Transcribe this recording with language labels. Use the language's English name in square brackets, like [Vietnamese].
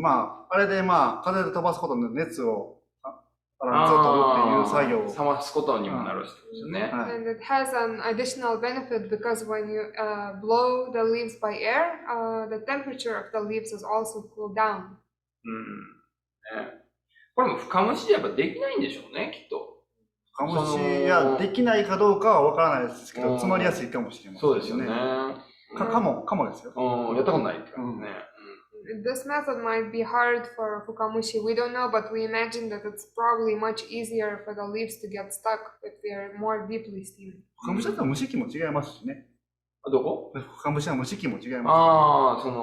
[Japanese] まああれで風で飛ばすことで熱をずっとっていう作業を冷ますことにもなるってことですよね。 [English] And it has an additional benefit because when you blow the leaves by air, the temperature of the leaves is also cooled down. [Japanese] これも深蒸しでやっぱできないんでしょうね、きっと。深蒸しやできないかどうかはわからないですけど、詰まりやすいかもしれませんね。そうですよね。かもですよ。やったことないって感じね。 [English] This method might be hard for fukamushi. We don't know, but we imagine that it's probably much easier for the leaves to get stuck if they are more deeply steamed. [Japanese] 深蒸しだったら蒸し器も違いますしね。どこ？深蒸しは蒸し器も違います。